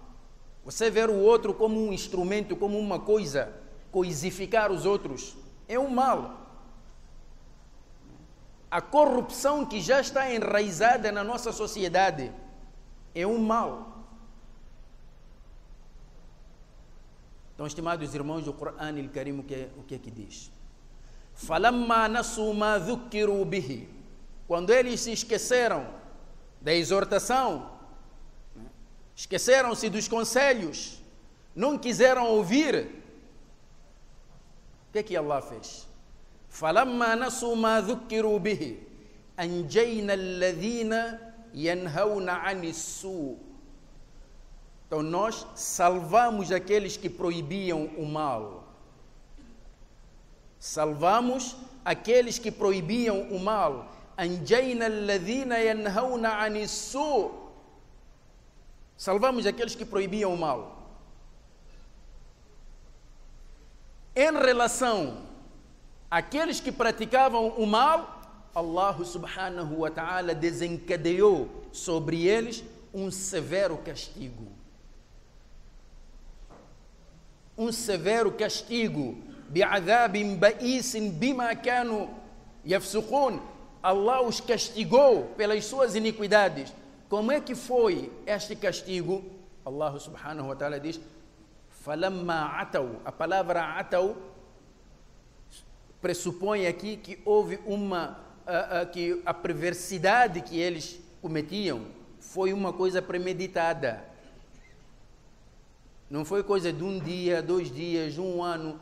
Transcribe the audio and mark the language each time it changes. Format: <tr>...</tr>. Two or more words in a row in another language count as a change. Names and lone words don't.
<pt>Você ver o outro como um instrumento, como uma coisa, coisificar os outros, é um mal. A corrupção que já está enraizada na nossa sociedade é um mal. Então, estimados irmãos, o Corão Al-Karim, o que é que diz?</pt> <ar>فَلَمَّا نَسُوا مَا ذُكِّرُوا بِهِ.</ar> <pt>Quando eles se esqueceram da exortação, esqueceram-se dos conselhos, não quiseram ouvir, o que Allah fez?</pt> <ar>فَلَمَّا نَسُوا مَا ذُكِّرُوا بِهِ أَنْجَيْنَا الَّذِينَ يَنْهَوْنَ عَنِ السُّوءِ.</ar> <pt>Então nós salvamos aqueles que proibiam o mal. Salvamos aqueles que proibiam o mal.</pt> <ar>أَنْجَيْنَا الَّذِينَ يَنْهَوْنَ عَنِ السُّوءِ.</ar> <pt>Salvamos aqueles que proibiam o mal. Em relação àqueles que praticavam o mal, Allah</pt> <ar>سبحانه وتعالى</ar> <pt>desencadeou sobre eles um severo castigo. Um severo castigo.</pt> <ar>بِعَذَابٍ بَئِيسٍ بِمَا كَانُوا يَفْسُقُونَ.</ar> <pt>Allah os castigou pelas suas iniquidades. Como é que foi este castigo?</pt> <ar>Allah سبحانه وتعالى diz: فَلَمَّا عَتَوْا.</ar> <pt>A palavra atau pressupõe aqui que houve que a perversidade que eles cometiam foi uma coisa premeditada. Não foi coisa de um dia, 2 dias, 1 ano.</pt>